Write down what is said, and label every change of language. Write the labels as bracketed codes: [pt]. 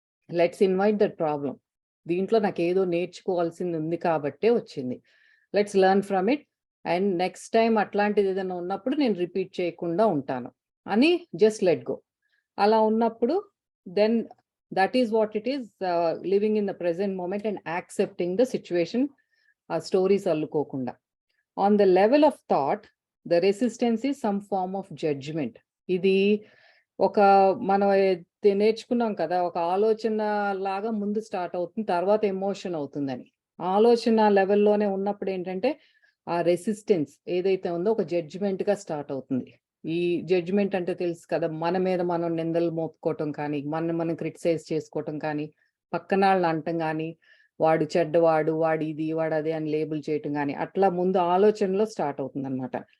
[en] let's invite that problem, [te] దీంట్లో నాకు ఏదో నేర్చుకోవాల్సింది ఉంది కాబట్టే వచ్చింది, [en] let's learn from it, and next time [te] అట్లాంటిది ఏదైనా ఉన్నప్పుడు నేను రిపీట్ చేయకుండా ఉంటాను అని [en] Just let go. [te] అలా ఉన్నప్పుడు [en] then that is what it is, living in the present moment and accepting the situation, [te] ఆ stories అల్లుకోకుండా. [en] On the level of thought, the resistance is some form of judgment. [te] ఇది ఒక మనం నేర్చుకున్నాం కదా, ఒక ఆలోచన లాగా ముందు స్టార్ట్ అవుతుంది, తర్వాత ఎమోషన్ అవుతుందని. ఆలోచన లెవెల్లోనే ఉన్నప్పుడు ఏంటంటే ఆ రెసిస్టెన్స్ ఏదైతే ఉందో ఒక జడ్జిమెంట్ గా స్టార్ట్ అవుతుంది. ఈ జడ్జిమెంట్ అంటే తెలుసు కదా, మన మీద మనం నిందలు మోపుకోవటం కానీ, మనం క్రిటిసైజ్ చేసుకోవటం కానీ, పక్కన వాళ్ళని అంటం కానీ, వాడు చెడ్డవాడు, వాడు ఇది వాడు అదే అని లేబుల్ చేయటం కానీ, అట్లా ముందు ఆలోచనలో స్టార్ట్ అవుతుంది అనమాట.